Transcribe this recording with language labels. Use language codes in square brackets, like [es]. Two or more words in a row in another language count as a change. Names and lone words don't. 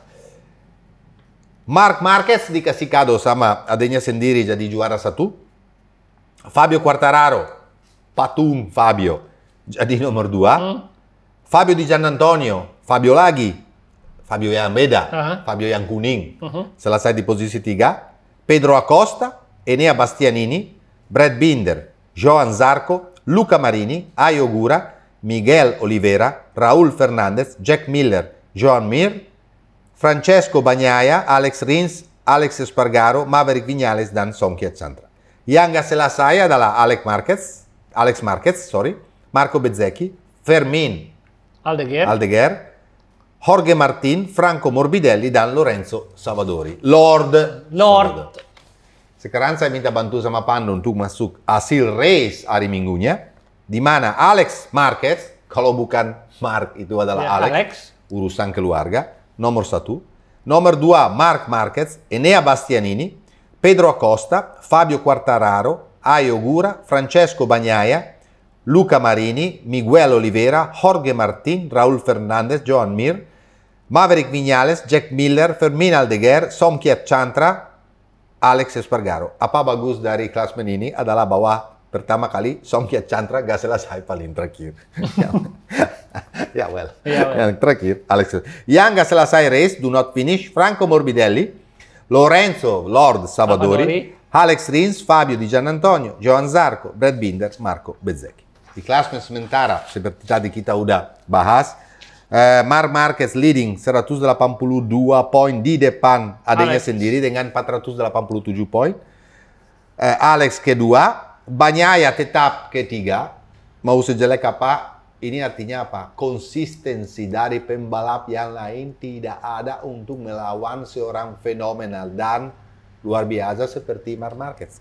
[id] Marc Marquez dikasih kado sama adanya sendiri jadi juara 1. Fabio Quartararo, patung Fabio, jadi nomor 2. Fabio Di Giannantonio, Fabio lagi. Fabio yang beda, Fabio yang kuning. Selesai di posisi 3. Pedro Acosta, Enea Bastianini, Brad Binder, Johan Zarco, Luca Marini, Ayo Gura, Miguel Oliveira, Raúl Fernández, Jack Miller, Joan Mir, Francesco Bagnaia, Alex Rins, Alex Espargaro, Maverick Viñales, dan Songkia Chantra. Yang nggak selesai adalah Alex Marquez, Marco Bezzecchi, Fermin Aldeguer, Jorge Martin, Franco Morbidelli, dan Lorenzo Savadori. Lord. Sekarang saya minta bantu sama Pandu untuk masuk hasil race hari Minggunya. Di mana Alex Marquez, kalau bukan Mark itu adalah Alex, urusan keluarga, nomor 1. Nomor 2, Marc Marquez, Enea Bastianini, Pedro Acosta, Fabio Quartararo, Ayo Gura, Francesco Bagnaia, Luca Marini, Miguel Oliveira, Jorge Martin, Raúl Fernández, Joan Mir, Maverick Viñales, Jack Miller, Fermin Aldeguer, Songkia Chantra, Alex Espargaro. Apa bagus dari klasmen ini adalah bahwa pertama kali Songkia Chantra gak selesai paling terakhir. Yang terakhir, Alex. Yang gak selesai race, [en] do not finish, [id] Franco Morbidelli, Lorenzo Lord Savadori, Alex Rins, Fabio Di Giannantonio, Johan Zarco, Brad Binder, Marco Bezzecchi. Di klasmen sementara, seperti tadi kita udah bahas, Marc Marquez leading 182 poin di depan adanya sendiri dengan 487 poin. Alex kedua, Bagnaia tetap ketiga. Mau sejelek apa, ini artinya apa? Konsistensi dari pembalap yang lain tidak ada untuk melawan seorang fenomenal dan luar biasa seperti Marc Marquez.